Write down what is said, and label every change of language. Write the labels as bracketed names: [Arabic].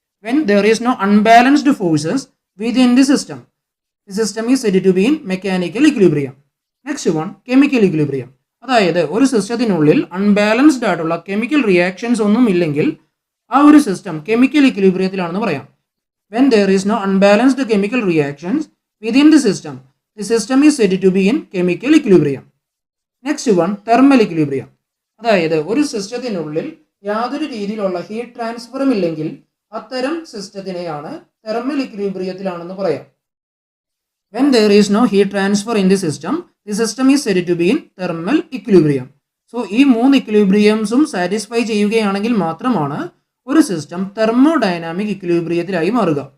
[English] When there is no unbalanced forces within the system is set to be in mechanical equilibrium. [Malayalam] Next one chemical equilibrium. അതായത് ഒരു സിസ്റ്റത്തിനുള്ളിൽ unbalanced ആയിട്ടുള്ള chemical reactions ഒന്നും ഇല്ലെങ്കിൽ ആ ഒരു system chemical ഇക്വിലിബ്രിയത്തിലാണെന്ന് പറയാം. [English] When there is no unbalanced chemical reactions within the system is said to be in chemical equilibrium. Next one, thermal equilibrium. [Malayalam] അതായത് ഒരു സിസ്റ്റത്തിനുള്ളിൽ യാതൊരു രീതിയിലുള്ള ഹീറ്റ് ട്രാൻസ്ഫറും ഇല്ലെങ്കിൽ അത്തരം സിസ്റ്റത്തിനെയാണ് തെർമൽ ഇക്വിലിബ്രിയത്തിലാണെന്ന് പറയാം. [English] When there is no heat transfer in the system is said to be in thermal equilibrium. [Malayalam] So ഈ 3 ഇക്വിലിബ്രിയംസും satisfy ചെയ്യുകയാണെങ്കിൽ മാത്രമാണ് ഒരു സിസ്റ്റം തെർമോഡൈനാമിക് ഇക്വിലിബ്രിയത്തിലായി മാറുക.